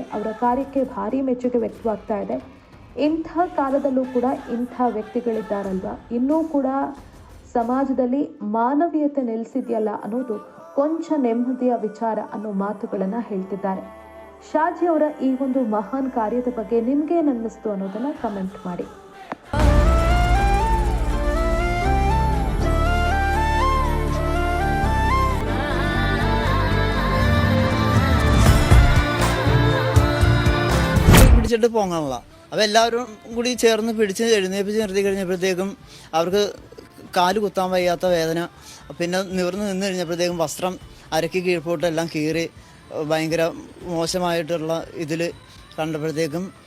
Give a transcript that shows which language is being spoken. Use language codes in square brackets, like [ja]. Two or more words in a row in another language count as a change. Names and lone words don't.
[kn] ಅವರ ಕಾರ್ಯಕ್ಕೆ ಭಾರಿ ಮೆಚ್ಚುಗೆ ವ್ಯಕ್ತವಾಗ್ತಾ ಇದೆ. ಇಂಥ ಕಾಲದಲ್ಲೂ ಕೂಡ ಇಂಥ ವ್ಯಕ್ತಿಗಳಿದ್ದಾರಲ್ವಾ, ಇನ್ನೂ ಕೂಡ ಸಮಾಜದಲ್ಲಿ ಮಾನವೀಯತೆ ನೆಲೆಸಿದೆಯಲ್ಲ ಅನ್ನೋದು ಕೊಂಚ ನೆಮ್ಮದಿಯ ವಿಚಾರ ಅನ್ನೋ ಮಾತುಗಳನ್ನು ಹೇಳ್ತಿದ್ದಾರೆ. ಶಾಜಿ ಅವರ ಈ ಒಂದು ಮಹಾನ್ ಕಾರ್ಯದ ಬಗ್ಗೆ ನಿಮ್ಗೇನು ಅನ್ನಿಸ್ತು ಅನ್ನೋದನ್ನ ಕಮೆಂಟ್ ಮಾಡಿ. [ml] പിടിച്ചിട്ട് പോകാനുള്ള അപ്പോൾ എല്ലാവരും കൂടി ചേർന്ന് പിടിച്ച് എഴുന്നേപ്പിച്ച് നിർത്തി കഴിഞ്ഞപ്പോഴത്തേക്കും അവർക്ക് കാല് കുത്താൻ വയ്യാത്ത വേദന, പിന്നെ നിവർന്ന് നിന്ന് കഴിഞ്ഞപ്പോഴത്തേക്കും വസ്ത്രം അരക്കി കീഴ്പോട്ടെല്ലാം കീറി ഭയങ്കര മോശമായിട്ടുള്ള ഇതിൽ കണ്ടപ്പോഴത്തേക്കും